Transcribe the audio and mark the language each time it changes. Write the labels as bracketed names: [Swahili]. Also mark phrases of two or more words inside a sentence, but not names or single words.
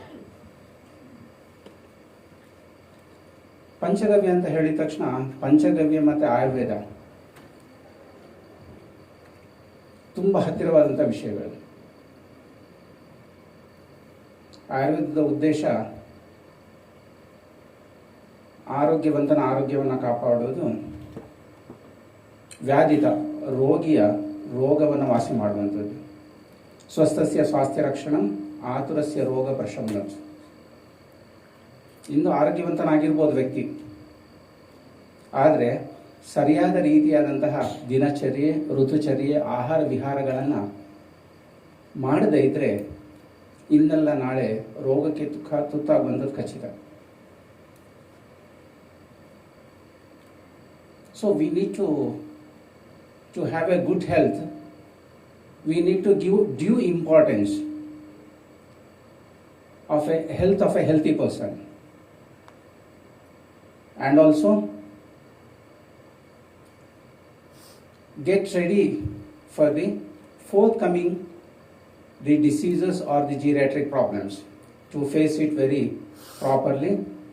[Kannada] ಪಂಚಗವ್ಯ ಅಂತ ಹೇಳಿದ ತಕ್ಷಣ ಪಂಚಗವ್ಯ ಮತ್ತು ಆಯುರ್ವೇದ ತುಂಬ ಹತ್ತಿರವಾದಂಥ ವಿಷಯಗಳು. ಆಯುರ್ವೇದದ ಉದ್ದೇಶ ಆರೋಗ್ಯವಂತನ ಆರೋಗ್ಯವನ್ನು ಕಾಪಾಡುವುದು, ವ್ಯಾಧಿತ ರೋಗಿಯ ರೋಗವನ್ನು ವಾಸಿ ಮಾಡುವಂಥದ್ದು, [Sanskrit] ಸ್ವಸ್ಥಸ್ಯ ಸ್ವಾಸ್ಥ್ಯ ರಕ್ಷಣಂ ಆತುರಸ್ಯ ರೋಗ ಪ್ರಶಮನಂ. [Kannada] ಇಂದು ಆರೋಗ್ಯವಂತನಾಗಿರ್ಬೋದು ವ್ಯಕ್ತಿ, ಆದರೆ ಸರಿಯಾದ ರೀತಿಯಾದಂತಹ ದಿನಚರ್ಯೆ, ಋತುಚರ್ಯೆ, ಆಹಾರ ವಿಹಾರಗಳನ್ನು ಮಾಡದೇ ಇದ್ದರೆ ಇನ್ನೆಲ್ಲ ನಾಳೆ ರೋಗಕ್ಕೆ ತುತ್ತಾಗುವಂಥದ್ದು ಖಚಿತ. [English] so we need to have a good health. We need to give due importance of a health of a healthy person. And also get ready for the forthcoming the diseases or the geriatric problems, to face it very properly.